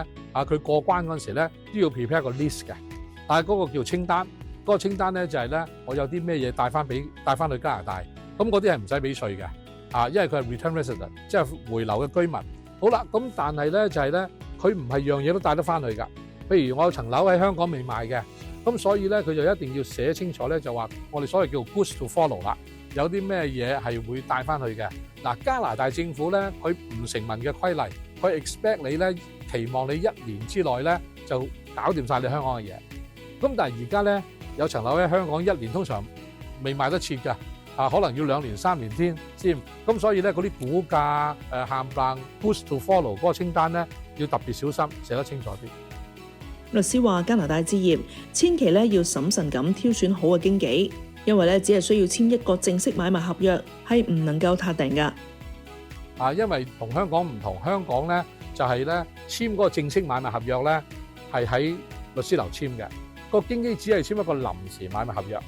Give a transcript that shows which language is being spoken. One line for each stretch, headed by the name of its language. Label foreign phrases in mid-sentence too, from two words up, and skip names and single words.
Cantonese: 佢過關嗰陣時咧，都要 prepare 個 list 嘅，但係嗰個叫清單，嗰個清單咧就係咧，我有啲咩嘢帶翻去加拿大，咁嗰啲係唔使俾稅嘅，因為佢係
English: return resident，
Cantonese: 即係回流嘅居民。好啦，咁但係咧就係咧，佢唔係樣嘢都帶得翻去㗎。譬如我有層樓喺香港未賣嘅，咁所以咧佢就一定要寫清楚咧，就話我哋所謂叫
English: goods to follow
Cantonese: 啦，有啲咩嘢係會帶翻去嘅。嗱，加拿大政府咧，佢唔成文嘅規例，佢 expect 你咧。期望你1年之內咧就搞掂晒你香港嘅嘢，咁但係而家咧有層樓喺香港1年通常未賣得切㗎，可能要2年3年先，咁所以咧嗰啲估價冚唪唥
English: push to follow
Cantonese: 嗰個清單咧要特別小心，寫得清楚啲。律師話加拿大置業千祈要審慎咁挑選好嘅經紀，因為只係需要簽1個正式買賣合約，係唔能夠撻訂㗎。因為同香港唔同，香港咧就係咧簽嗰個正式買賣合約咧係喺律師樓簽嘅，個經紀只係簽一個臨時買賣合約。